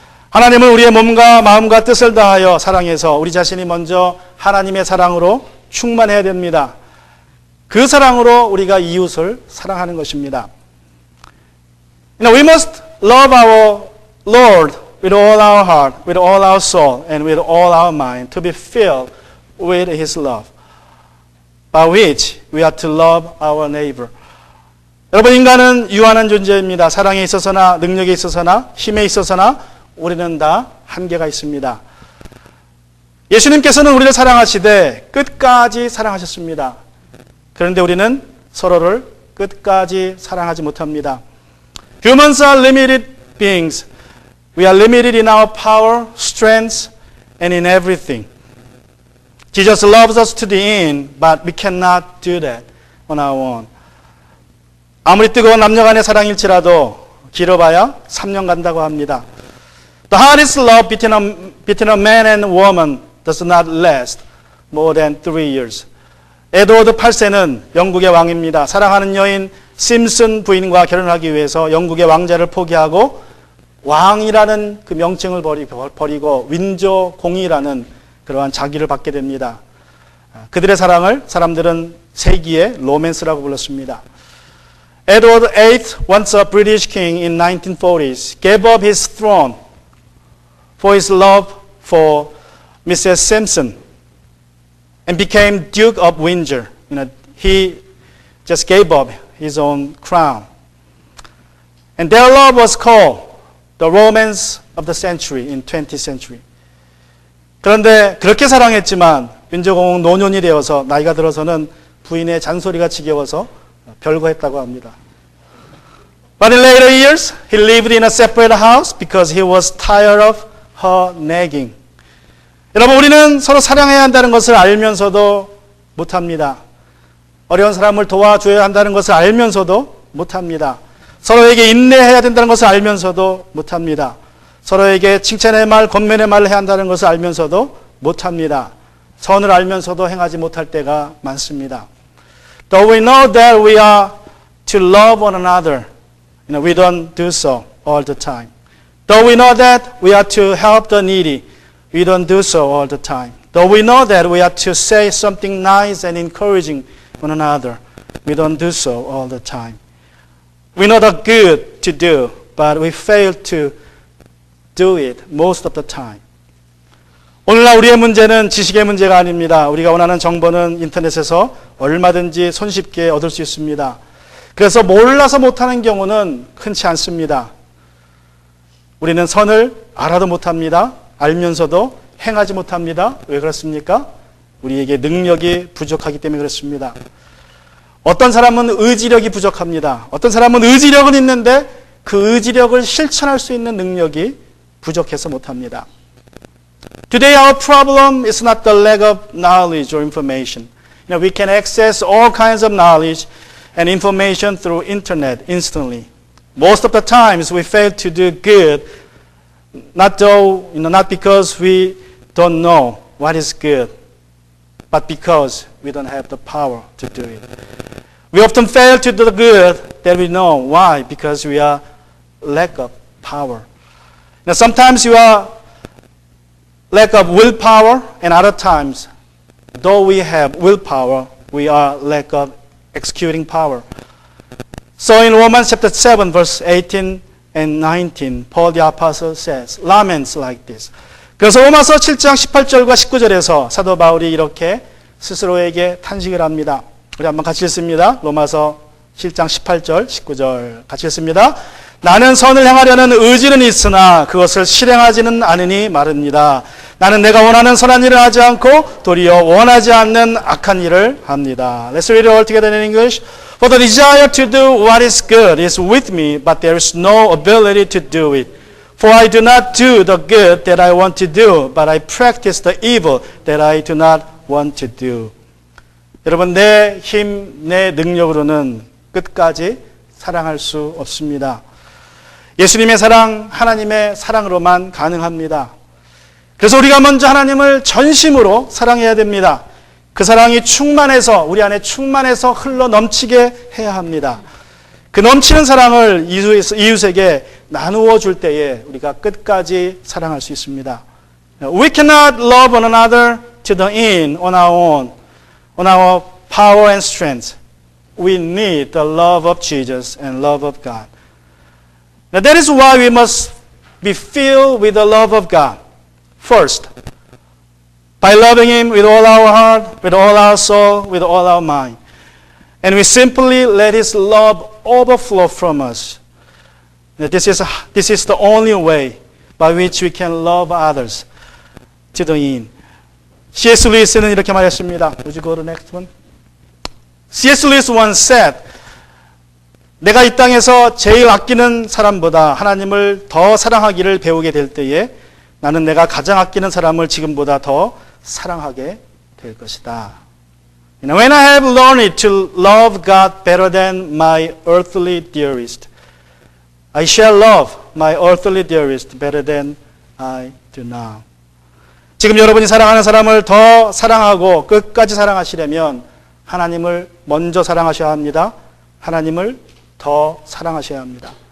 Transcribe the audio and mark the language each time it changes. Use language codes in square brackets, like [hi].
[ko] 하나님을 우리의 몸과 마음과 뜻을 다하여 사랑해서 우리 자신이 먼저 하나님의 사랑으로 충만해야 됩니다. 그 사랑으로 우리가 이웃을 사랑하는 것입니다. [en] We must love our Lord with all our heart, with all our soul, and with all our mind to be filled with His love, by which we are to love our neighbor. [ko] 여러분, 인간은 유한한 존재입니다. 사랑에 있어서나 능력에 있어서나 힘에 있어서나 우리는 다 한계가 있습니다. 예수님께서는 우리를 사랑하시되 끝까지 사랑하셨습니다. 그런데 우리는 서로를 끝까지 사랑하지 못합니다. [en] Humans are limited beings. We are limited in our power, strength, and in everything. Jesus loves us to the end, but we cannot do that on our own. [ko] 아무리 뜨거운 남녀 간의 사랑일지라도 길어봐야 3년 간다고 합니다. [en] The hardest love between a man and a woman does not last more than 3 years. [ko] 에드워드 8세는 영국의 왕입니다. 사랑하는 여인 심슨 부인과 결혼하기 위해서 영국의 왕자를 포기하고 왕이라는 그 명칭을 버리고 윈조 공이라는 그러한 자기를 받게 됩니다. 그들의 사랑을 사람들은 세기의 로맨스라고 불렀습니다. [en] Edward VIII, once a British king in 1940s, gave up his throne for his love for Mrs. Simpson and became Duke of Windsor. He just gave up his own crown. And their love was called the romance of the century in 20th century. [ko] 그런데 그렇게 사랑했지만 윈저공은 노년이 되어서 나이가 들어서는 부인의 잔소리가 지겨워서 별거했다고 합니다. [en] But in later years, he lived in a separate house because he was tired of her nagging. [ko] 여러분, 우리는 서로 사랑해야 한다는 것을 알면서도 못합니다. 어려운 사람을 도와줘야 한다는 것을 알면서도 못합니다. 서로에게 인내해야 된다는 것을 알면서도 못합니다. 서로에게 칭찬의 말, 권면의 말을 해야 한다는 것을 알면서도 못합니다. 선을 알면서도 행하지 못할 때가 많습니다. [en] Though we know that we are to love one another, we don't do so all the time. Though we know that we are to help the needy, we don't do so all the time. Though we know that we are to say something nice and encouraging one another, we don't do so all the time. We know the good to do, but we fail to do it most of the time. [ko] 오늘날 우리의 문제는 지식의 문제가 아닙니다. 우리가 원하는 정보는 인터넷에서 얼마든지 손쉽게 얻을 수 있습니다. 그래서 몰라서 못하는 경우는 흔치 않습니다. 우리는 선을 알아도 못합니다. 알면서도 행하지 못합니다. 왜 그렇습니까? 우리에게 능력이 부족하기 때문에 그렇습니다. 어떤 사람은 의지력이 부족합니다. 어떤 사람은 의지력은 있는데 그 의지력을 실천할 수 있는 능력이 부족해서 못합니다. [en] Today our problem is not the lack of knowledge or information. We can access all kinds of knowledge and information through internet instantly. Most of the times we fail to do good, not because we don't know what is good, but because we don't have the power to do it. We often fail to do the good that we know. Why? Because we are lack of power. Now sometimes you are lack of willpower, and other times, though we have willpower, we are lack of executing power. So in Romans chapter 7, verse 18 and 19, Paul the Apostle says, laments like this. [ko] 그래서 로마서 7장 18절과 19절에서 사도 바울이 이렇게 스스로에게 탄식을 합니다. 우리 한번 같이 읽습니다. 로마서 7장 18절, 19절 같이 읽습니다. 나는 선을 행하려는 의지는 있으나 그것을 실행하지는 않으니 말입니다. 나는 내가 원하는 선한 일을 하지 않고 도리어 원하지 않는 악한 일을 합니다. [en] Let's read it all together in English. For the desire to do what is good is with me, but there is no ability to do it. For I do not do the good that I want to do, but I practice the evil that I do not want to do. [ko] 여러분, 내 힘, 내 능력으로는 끝까지 사랑할 수 없습니다. 예수님의 사랑, 하나님의 사랑으로만 가능합니다. 그래서 우리가 먼저 하나님을 전심으로 사랑해야 됩니다. 그 사랑이 충만해서 우리 안에 충만해서 흘러 넘치게 해야 합니다. 그 넘치는 사랑을 이웃에게 나누어 줄 때에 우리가 끝까지 사랑할 수 있습니다. [en] We cannot love one another to the end on our own, on our power and strength. We need the love of Jesus and love of God. Now that is why we must be filled with the love of God. First, by loving Him with all our heart, with all our soul, with all our mind. And we simply let His love overflow from us. This is the only way by which we can love others to the end. [ko] C.S. Lewis는 이렇게 말했습니다. [en] Would you go to the next one? C.S. Lewis once said, [ko] 내가 이 땅에서 제일 아끼는 사람보다 하나님을 더 사랑하기를 배우게 될 때에 나는 내가 가장 아끼는 사람을 지금보다 더 사랑하게 될 것이다. [en] When I have learned to love God better than my earthly dearest, I shall love my earthly dearest better than I do now. [ko] 지금 여러분이 사랑하는 사람을 더 사랑하고 끝까지 사랑하시려면 하나님을 먼저 사랑하셔야 합니다. 하나님을 더 사랑하셔야 합니다.